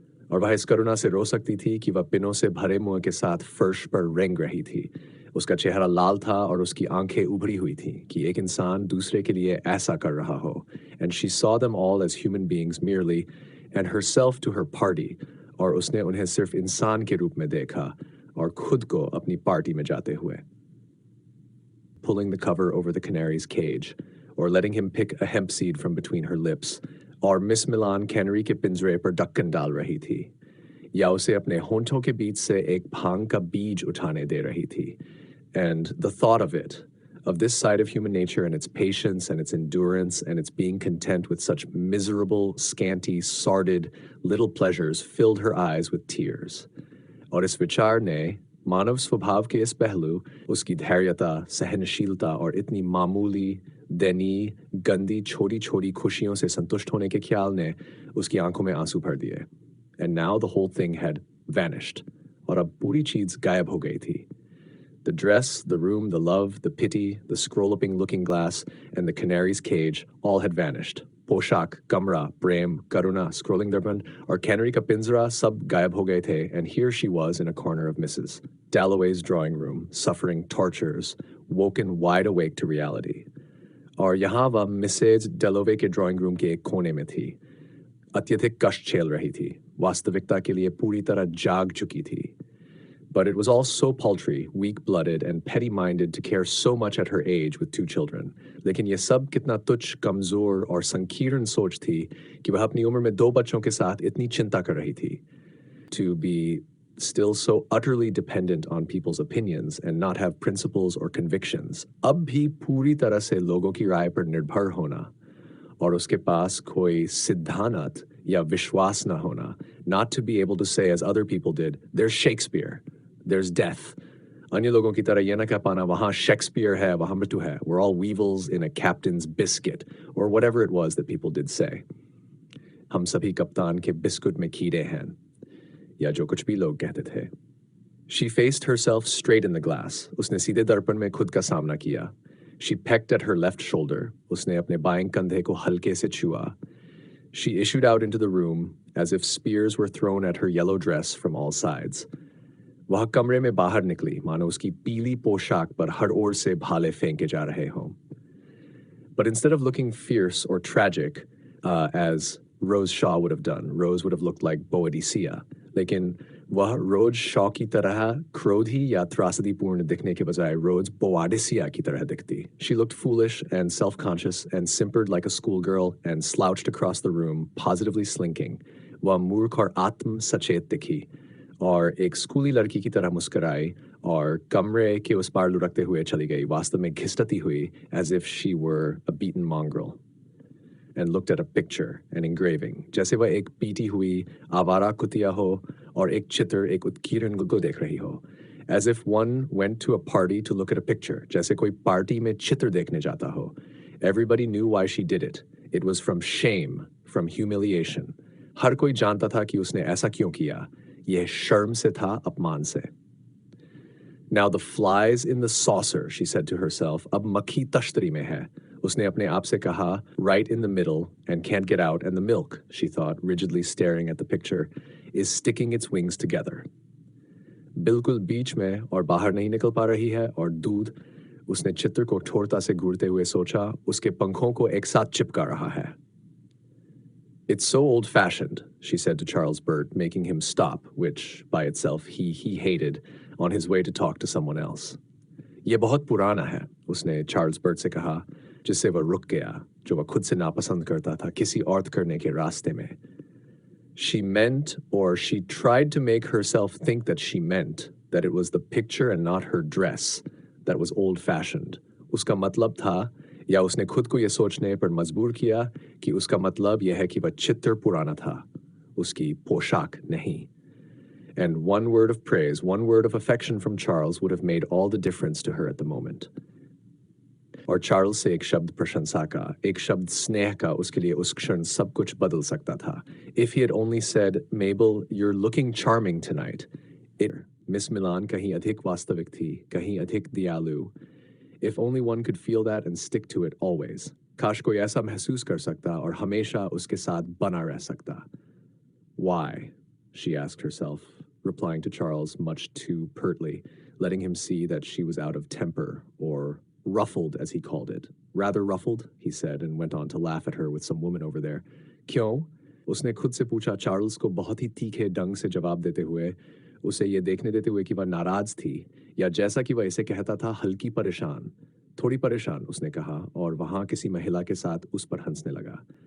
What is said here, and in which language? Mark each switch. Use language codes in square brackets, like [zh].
[hi] और वह इस करुणा से रो सकती थी कि वह पिनों से भरे मुंह के साथ फर्श पर रेंग रही थी. उसका चेहरा लाल था और उसकी आंखें उभरी हुई थी कि एक इंसान दूसरे के लिए ऐसा कर रहा हो. [en] And she saw them all as human beings merely, and herself to her party, [hi] और उसने उन्हें सिर्फ इंसान के रूप में देखा और खुद को अपनी पार्टी में जाते हुए. [en] Pulling the cover over the canary's cage, or letting him pick a hemp seed from between her lips, [hi] और मिस मिलान कैनरी के पिंजरे पर ढक्कन डाल रही थी, या उसे अपने होंठों के बीच से एक भांग का बीज उठाने दे रही थी. [en] And the thought of it, of this side of human nature and its patience and its endurance and its being content with such miserable, scanty, sordid little pleasures filled her eyes with tears. [hi] और इस विचार ने मानव स्वभाव के इस पहलू, उसकी धैर्यता, सहनशीलता और इतनी मामूली, दैनीय, गंदी, छोटी-छोटी खुशियों से संतुष्ट होने के ख्याल ने उसकी आंखों में आंसू भर दिए. [en] And now the whole thing had vanished. [hi] और अब पूरी चीज गायब हो गई थी. [en] The dress, the room, the love, the pity, the scroll-upping looking glass, and the canary's cage all had vanished. [hi] पोशाक, कमरा, प्रेम, करुणा, scrolling दर्पण और कैनरी का पिंजरा सब गायब हो गए थे, [en] and here she was in a corner of Mrs. Dalloway's drawing room, suffering tortures, woken wide awake to reality. [hi] और यहाँ वह मिसेज Dalloway के ड्राइंग रूम के एक कोने में थी. अत्यधिक कष्ट झेल रही थी, वास्तविकता के लिए पूरी तरह जाग चुकी थी. [en] But it was all so paltry, weak-blooded, and petty-minded to care so much at her age with 2 children. [hi] लेकिन ये सब कितना तुच्छ, कमजोर और संकीर्ण सोच थी कि वह अपनी उम्र में 2 बच्चों के साथ इतनी चिंता कर रही थी. [en] To be still so utterly dependent on people's opinions and not have principles or convictions. [hi] अब भी पूरी तरह से लोगों की राय पर निर्भर होना. और उसके पास कोई सिद्धांत या विश्वास न होना, [en] not to be able to say as other people did, there's Shakespeare, there's death. [hi] अन्य लोगों की तरह ये ना कह पाना वहाँ Shakespeare है, वहाँ मृत्यु है. [en] We're all weevils in a captain's biscuit, or whatever it was that people did say. [hi] हम सभी कप्तान के बिस्कुट में कीड़े हैं, या जो कुछ भी लोग कहते थे. [en] She faced herself straight in the glass. [hi] उसने सीधे दर्पण में खुद का सामना किया. [en] She pecked at her left shoulder. [hi] उसने अपने बाएं कंधे को हल्के से छुआ. [en] She issued out into the room as if spears were thrown at her yellow dress from all sides. [hi] वह कमरे में बाहर निकली मानो उसकी पीली पोशाक पर हर ओर से भाले फेंके जा रहे हों. [en] But instead of looking fierce or tragic, as Rose Shaw would have done, Rose would have looked like Boadicea. [hi] लेकिन वह रोज शॉ की तरह क्रोधी या त्रासदीपूर्ण दिखने के बजाय रोज बोआडिसिया की तरह दिखती. [en] She looked foolish and self-conscious and simpered like a schoolgirl and slouched across the room, positively slinking. [hi] वह मूर्ख और आत्म सचेत दिखी और एक स्कूली लड़की की तरह मुस्कुराई और कमरे के उस पार लुढ़कते हुए चली गई, वास्तव में घिसटती हुई, [en] as if she were a beaten mongrel. And looked at a picture, an engraving. [hi] जैसे वह एक पीटी हुई आवारा कुतिया हो और एक चित्र एक उत्कीर्ण को देख रही हो. [en] As if one went to a party to look at a picture. [hi] जैसे कोई पार्टी में चित्र देखने जाता हो. [en] Everybody knew why she did it. It was from shame, from humiliation. [hi] हर कोई जानता था कि उसने ऐसा क्यों किया. यह शर्म से था, अपमान से. [en] Now the flies in the saucer, she said to herself, [hi] अब मक्खी तश्तरी में है. उसने अपने आप से कहा, [en] right in the middle and can't get out, and the milk, she thought, rigidly staring at the picture, is sticking its wings together. [hi] बिल्कुल बीच में और बाहर नहीं निकल पा रही है और दूध, उसने चित्र को ठोरता से घूरते हुए सोचा, उसके पंखों को एक साथ चिपका रहा है. [en] It's so old-fashioned, she said to Charles Burt, making him stop, which, by itself, he hated, on his way to talk to someone else. [hi] ये बहुत पुराना है, उसने चार्ल्स बर्ट से कहा, जिससे वह रुक गया, जो वह खुद से नापसंद करता था किसी और करने के रास्ते में. [en] She meant, or she tried to make herself think that she meant, that it was the picture and not her dress that was old-fashioned. [hi] उसका मतलब था, या उसने खुद को यह सोचने पर मजबूर किया कि उसका मतलब यह है कि वह चित्र पुराना था, उसकी पोशाक नहीं. [en] And one word of praise, one word of affection from Charles would have made all the difference to her at the moment. [hi] और चार्ल्स से एक शब्द प्रशंसा का, एक शब्द स्नेह का उसके लिए उस क्षण सब कुछ बदल सकता था. [en] If he had only said, Mabel, you're looking charming tonight. [hi] Miss Milan कहीं अधिक वास्तविक थी, कहीं अधिक दयालु. [en] If only one could feel that and stick to it always. [hi] काश कोई ऐसा महसूस कर सकता और हमेशा उसके साथ बना रह सकता. [en] Why? She asked herself, replying to Charles much too pertly, letting him see that she was out of temper, or ruffled, as he called it. Rather ruffled, he said, and went on to laugh at her with some woman over there. [hi] क्यों? उसने खुद से पूछा, Charles को बहुत ही तीखे ढंग से जवाब देते हुए, उसे ये देखने देते हुए कि वह नाराज थी, या जैसा कि वह इसे कहता था, हल्की परेशान. थोड़ी परेशान, उसने कहा, और वहां किसी महिला के साथ उस पर हंसने लगा.